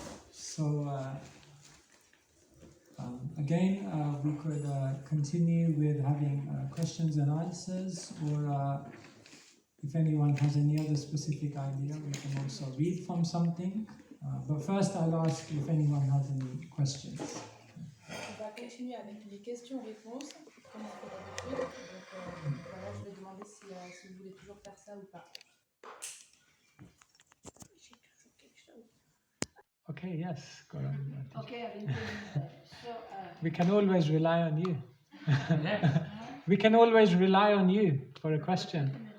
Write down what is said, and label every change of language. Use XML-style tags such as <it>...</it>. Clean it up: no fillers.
<en>So again, we could continue with having questions and answers, or if anyone has any other specific idea, we can also read from something. But first, I'll ask if anyone has any questions.</en> <fr>On va continuer avec les questions-réponses, comme on fait d'habitude. Donc voilà, je vais demander si vous voulez toujours faire ça ou pas. J'ai toujours quelque chose.</fr> <en>Okay, yes, go on. Okay, I've been so. We can always rely on you. We can always rely on you for a question.</en>